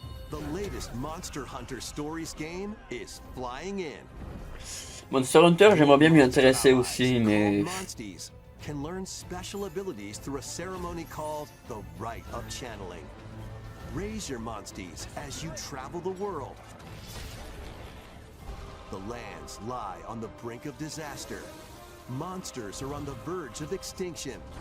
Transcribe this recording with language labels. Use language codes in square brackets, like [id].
[en] The latest Monster Hunter Stories game is flying in. [fr] Monster Hunter, j'aimerais bien m'y intéresser aussi, mais [en] Monsties can learn special abilities through a ceremony called the Rite of Channeling. Raise your Monsties as you travel the world. The lands lie on the brink of disaster. Monsters are on the verge of extinction.